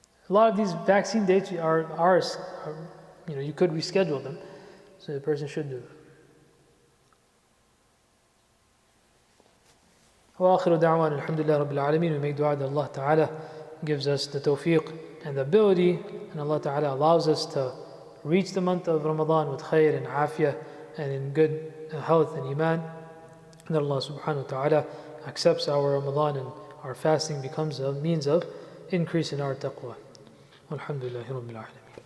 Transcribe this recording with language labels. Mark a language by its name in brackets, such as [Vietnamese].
[English] A lot of these vaccine dates are you could reschedule them, so the person should do that. [Arabic] وآخر دعوانا الحمد لله رب العالمين. [English] We make dua that Allah Ta'ala gives us the tawfiq and the ability, and Allah Ta'ala allows us to reach the month of Ramadan with khair and afiyah and in good health and iman. And Allah Subhanahu wa Ta'ala accepts our Ramadan and our fasting becomes a means of increase in our taqwa. Alhamdulillahi Rabbil Alamin.